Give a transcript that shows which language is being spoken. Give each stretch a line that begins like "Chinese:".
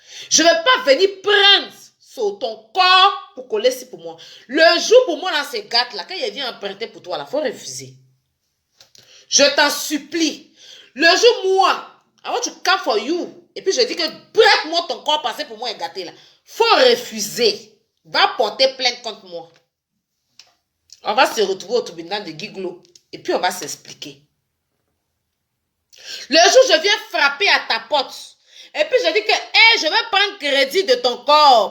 French: Je ne vais pas venir prendre sur ton corps pour coller ici pour moi. Le jour pour moi, dans ces gâtes-là, quand il vient emprunter pour toi, il faut refuser. Je t'en supplie. Le jour, moi,
English: I want to come for you.
French: Et puis je dis que prête-moi ton corps passé pour moi et gâté là. Faut refuser. Va porter plainte contre moi. On va se retrouver au tribunal de Giglo. Et puis on va s'expliquer. Le jour je viens frapper à ta porte. Et puis je dis que hey, je vais prendre crédit de ton corps.